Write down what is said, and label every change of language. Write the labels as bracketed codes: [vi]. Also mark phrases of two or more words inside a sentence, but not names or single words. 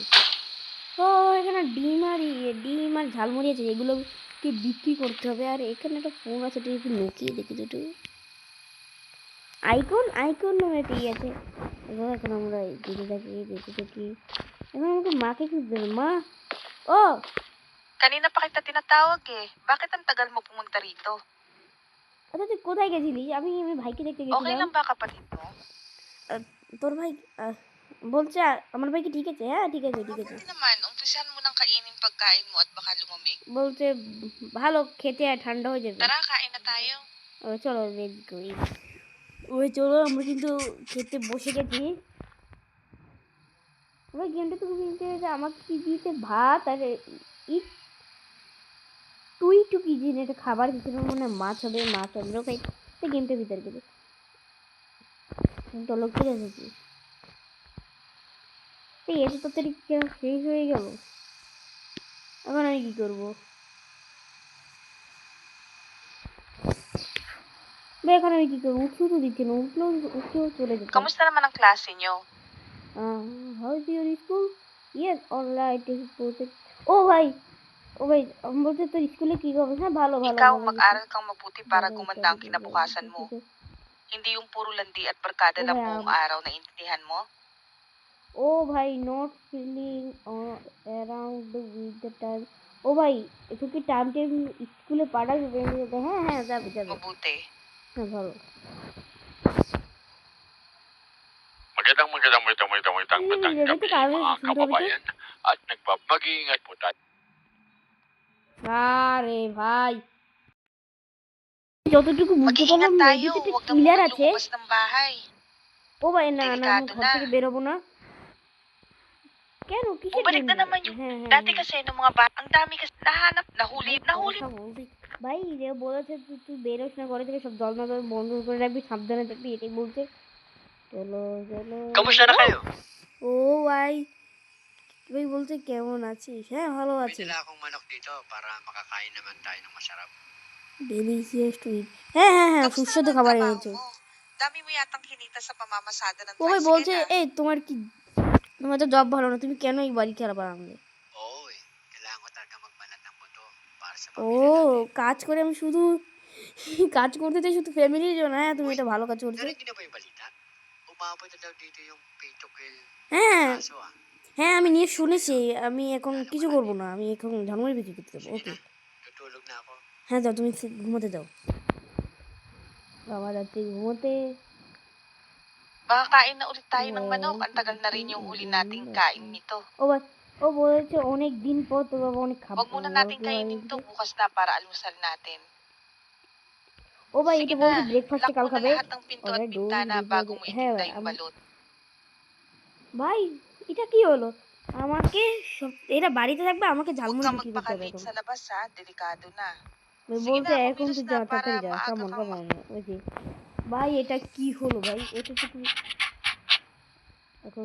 [bn] তো এখানে ডিম আর ঝালমুড়ি আছে, এগুলোকে বিক্রি করতে হবে। আর এখানে একটা ফোন আছে, এটা একটু লুকিয়ে দেখি দুটো আইকন এটাই আছে। এবার এখন আমরা দেখতে থাকি। এখন আমাকে মাকে খুঁজতে হবে। মা, ও [tl] Kanina pa kita tinatawag eh. Bakit ang tagal mo pumunta rito? [bn] আচ্ছা তুই কোথায় গেছিলি? আমি ভাইকে দেখতে Okay গেছিলাম। [tl] lang ba kapatid mo? [bn] তোর ভাই বলছে আমার ভাই কি ঠিক আছে? হ্যাঁ ঠিক আছে। [tl] Mabuti naman, umpisahan mo ng kainin pagkain mo at baka lumamig. [bn] বলছে ভালো খেতে, আর ঠান্ডা হয়ে যাবে। [tl] Tara, kain na tayo. [bn] চলো [en] let's go. [bn] চলো আমরা কিন্তু খেতে বসে গেছি। এবার গেমটা তো খুব ইন্টারেস্ট। আমাকে কি দিয়েছে? ভাত আর টুকি জিনিস, এটা খাবার হিসেবে মনে হয় মাছ হবে। আমরা খাই গেমটার ভিতরে গেছে। চলো ফিরে এসেছি। এত তাড়াতাড়ি শেষ হয়ে গেল। এখন আমি কি করবো? এখন আমি কি করবো? উঠলেও তো দিচ্ছে না। উঠলেও চলে যেত। [tl] Kamusta naman ang klase nyo? [en] How is your school? Yes, alright. [bn] ও ভাই বলছে তোর স্কুলে কি হবে? হ্যাঁ ভালো। [tl] Ikaw, mag-aral kang mabuti para gumanda ang kinabukasan mo. Hindi yung puro landi at barkada lang buong araw, naiintindihan mo? [bn] ও ভাই [en] not feeling around with the time. [bn] ও ভাই একটু কি টাইম স্কুলে পাঠাবে? হ্যাঁ যাবে। [tl] Mabuti. [bn] হ্যাঁ ভালো। [tl] Magandang gabi mga kababayan at mag-iingat po tayo. [bn] আরে ভাই যতটুকু বুঝতে [tl] Mag-iingat [bn] পারলাম [tl] tayo, [bn] মেডিটেটে [tl] huwag na [bn] ক্লিয়ার [tl] munang [bn] আছে। [tl] lumabas ng bahay. [bn] ও ভাই না আমি [tl] Delikado [bn] ঘর [tl] na. [bn] থেকে বেরোবো না। কেন? কিসের [tl] Bumalik na [bn] জন্য? [tl] naman yung dati kasi nung mga bata, ang dami kasi nahanap, nahuli. [bn] ভাই যে বলেছে তুই বেরোস না ঘরে থেকে, সব দরজা বন্ধ করে রাখবি, সাবধানে থাকবি, এটাই বলছে। চলো। [tl] Kamusta na kayo? [bn] ও ভাই বলছে কেমন আছিস? হ্যাঁ ভালো আছি। [tl] May dala akong manok dito para makakain naman tayo ng masarap. [en] delicious to eat. হ্যাঁ [tl] Kamusta [bn] সুস্বাদু [tl] naman ang [bn] খাবার [tl] trabaho [bn] এনেছে। [tl] mo? Dami mo yatang kinita sa pamamasada ng [bn] ও ভাই [tl] tricycle [bn] বলছে [tl] ah. [bn] তোমার তো জব ভালো না, তুমি কেন এই বাড়ি খারাপ আনলে? [tl] Oo eh, kailangan ko talaga magbanat ng buto para sa [bn] ও [tl] pamilya natin. [bn] কাজ করে আমি শুধু কাজ করতে চাই শুধু ফ্যামিলির জন্য। হ্যাঁ তুমি [tl] Uy, [bn] এটা ভালো কাজ করছো। [tl] narinig niyo na ba yung balita? Umabot na daw dito yung [en] pay to kill [bn] হ্যাঁ [tl] na kaso ah. [bn] হ্যাঁ আমি নিয়ে শুনেছি। আমি এখন কিছু করবো না, আমি এখন ঝালমুড়ি বিক্রি করতে যাবো। [tl] Sige [bn] ওকে [tl] na, tutulog na ako. [bn] হ্যাঁ যাও, তুমি ঘুমোতে যাও। বাবা যাচ্ছে ঘুমোতে। [tl] Baka kain na ulit tayo ng manok. Ang tagal na rin yung huli nating kain nito. [bn] ও বলেছে অনেক দিন পর তোর বাবা অনেক খাবার। [tl] Huwag muna natin kainin to bukas na para almusal natin. [bn] ও ভাই [tl] Sige [bn] এটা বলছে [tl] na, [bn] ব্রেকফাস্টে [tl] lock [bn] কাল [tl] mo na [bn] খাবে। [tl] lahat ng pinto at bintana bago mo [bn] হ্যাঁ [tl] itinda yung balot. [bn] ভাই এটা কি হলো? আমাকে এটা বাড়িতে থাকবে, আমাকে [tl] Huwag [bn] ঝালমুড়ি [tl] kang [bn] বিক্রি করতে হবে [tl] magpakalate [bn] এখন। [tl] sa labas ha, delikado na. Sige [bn] বলছে [tl] na, [bn] এখন [tl] kumilos [bn] তুই [tl] na [bn] যা, [tl] para [bn] তাড়াতাড়ি যা। [tl] maaga [bn] কামন [tl] kang [bn] ওই যে ভাই এটা কি হলো ভাই? এটা তো কি এখন?